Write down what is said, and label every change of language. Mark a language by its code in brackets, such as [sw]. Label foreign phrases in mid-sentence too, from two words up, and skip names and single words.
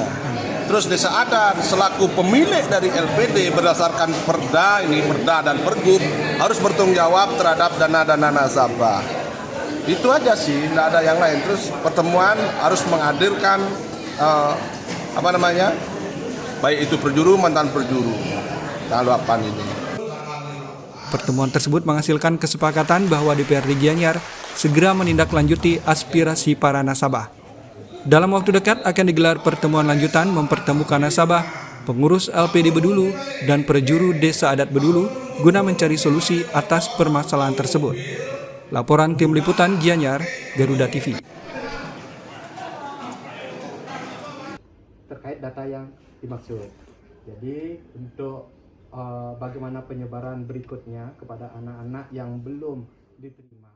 [id] Terus desa adat selaku pemilik dari LPD berdasarkan perda dan pergub harus bertanggung jawab terhadap dana-dana nasabah. Itu aja sih, tidak ada yang lain. Terus pertemuan harus menghadirkan baik itu perjuru, mantan perjuru, tanggapan ini. Pertemuan tersebut menghasilkan kesepakatan bahwa DPRD Gianyar segera menindaklanjuti aspirasi para nasabah. Dalam waktu dekat akan digelar pertemuan lanjutan mempertemukan nasabah, pengurus LPD Bedulu, dan perjuru desa adat Bedulu guna mencari solusi atas permasalahan tersebut. Laporan Tim Liputan Gianyar, Garuda TV. Terkait data yang dimaksud. Jadi untuk bagaimana penyebaran berikutnya kepada anak-anak yang belum diterima.